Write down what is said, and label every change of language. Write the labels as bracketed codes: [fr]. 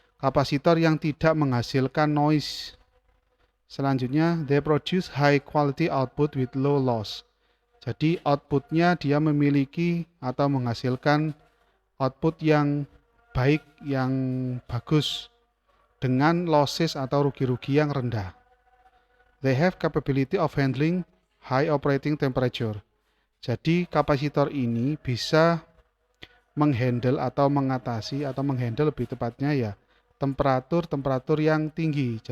[id] kapasitor yang tidak menghasilkan noise. Selanjutnya, [en] they produce high quality output with low loss. [id] Jadi outputnya dia memiliki atau menghasilkan output yang baik, yang bagus dengan losses atau rugi-rugi yang rendah. [en] They have capability of handling high operating temperature. [id] Jadi kapasitor ini bisa menghandle atau mengatasi atau menghandle lebih tepatnya ya temperatur yang tinggi.